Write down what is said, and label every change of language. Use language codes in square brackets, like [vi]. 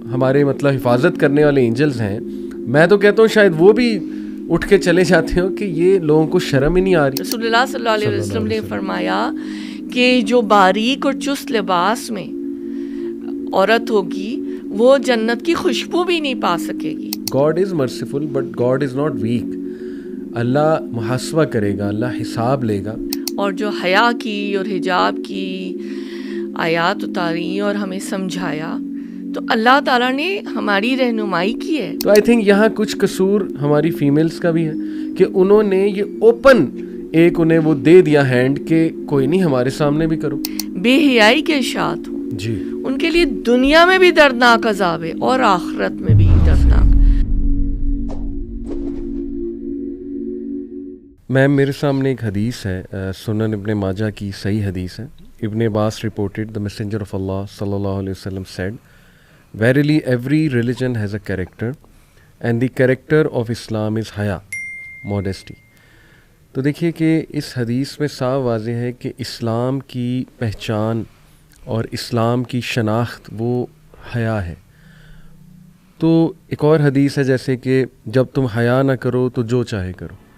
[ur] ہمارے مطلب حفاظت کرنے والے اینجلز ہیں، میں تو کہتا ہوں شاید وہ بھی اٹھ کے چلے جاتے ہوں کہ یہ لوگوں کو شرم ہی نہیں آ رہی. رسول اللہ صلی اللہ علیہ وسلم نے فرمایا کہ جو باریک اور چست لباس میں عورت ہوگی وہ جنت کی خوشبو بھی نہیں پا سکے گی. [en] God is merciful but God is not weak. [ur] اللہ محاسبہ کرے گا، اللہ حساب لے گا. اور جو حیا کی اور حجاب کی آیات اتاری اور ہمیں سمجھایا تو اللہ تعالیٰ نے ہماری رہنمائی کی ہے. تو [en] I think [ur] یہاں کچھ قصور ہماری فیمیلز کا بھی ہے کہ انہوں نے یہ اوپن ایک انہیں وہ دے دیا ہینڈ کہ کوئی نہیں ہمارے سامنے بھی کرو. بے حیائی کے اشاعت ہوں جی، ان کے لیے دنیا میں بھی دردناک عذاب ہے اور آخرت میں بھی دردناک. میم میرے سامنے ایک حدیث ہے، سنن ابن ماجہ کی صحیح حدیث ہے. [en] ابن عباس reported the messenger of Allah sallallahu alaihi wasallam said, verily every religion has a character and the character of Islam is haya, modesty. [ur] تو دیکھیے کہ اس حدیث میں صاف واضح ہے کہ اسلام کی پہچان اور اسلام کی شناخت وہ حیا ہے. تو ایک اور حدیث ہے جیسے کہ جب تم حیا نہ کرو تو جو چاہے کرو.